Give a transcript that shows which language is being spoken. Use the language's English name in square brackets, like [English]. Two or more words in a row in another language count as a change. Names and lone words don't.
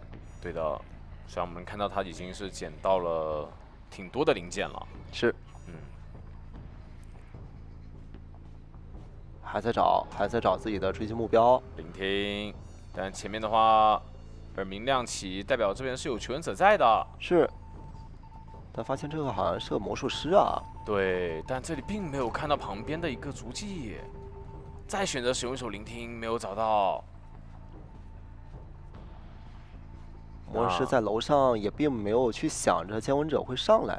[Chinese] 對的，雖然我們看到他已經是撿到了挺多的零件了。是。還在找自己的追擊目標。聆聽，但前面的話，耳鸣亮起，代表這邊是有求生者在的。是。但發現這個好像是個魔術師啊。對，但這裡並沒有看到旁邊的一個足跡。再選擇使用一手聆聽，沒有找到。魔術師在樓上也並沒有去想着监管者會上來。